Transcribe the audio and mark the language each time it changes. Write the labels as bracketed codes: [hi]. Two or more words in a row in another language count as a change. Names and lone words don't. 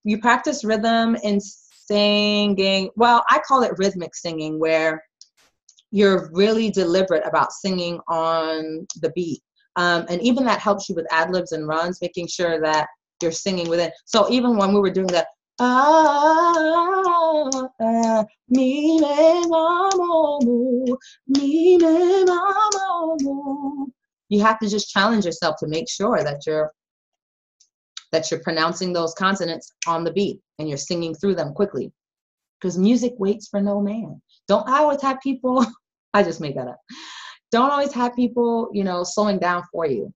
[en] you practice rhythm in singing. Well, I call it rhythmic singing, where you're really deliberate about singing on the beat. And even that helps you with ad-libs and runs, making sure that you're singing with it. So even when we were doing that, mi me mamomu, mi me mamomu, you have to just challenge yourself to make sure that you're pronouncing those consonants on the beat and you're singing through them quickly, because music waits for no man. Don't I always have people, I just made that up. Don't always have people, you know, slowing down for you.